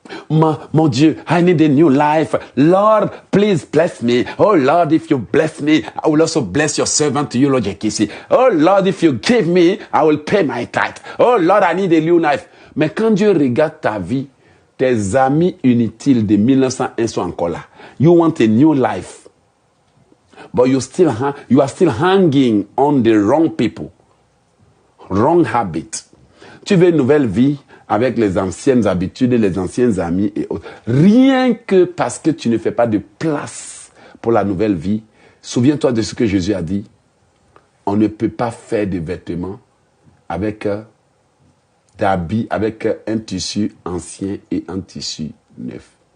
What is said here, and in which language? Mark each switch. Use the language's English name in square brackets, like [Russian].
[French] Mon Dieu, [English] I need a new life. Lord, please bless me. Oh Lord, if you bless me, I will also bless your servant to you, Lord Jekisi. Oh Lord, if you give me, I will pay my tithe. Oh Lord, I need a new life. [French] Mais quand Dieu regarde ta vie, tes amis inutiles de 1901 sont encore là. [English] You want a new life. But you are still hanging on the wrong people. Wrong habit. [French] Tu veux une nouvelle vie avec les anciennes habitudes, les anciens amis et autres. Rien que parce que tu ne fais pas de place pour la nouvelle vie. Souviens-toi de ce que Jésus a dit. On ne peut pas faire de vêtements avec d'habits, avec un tissu ancien et un tissu neuf.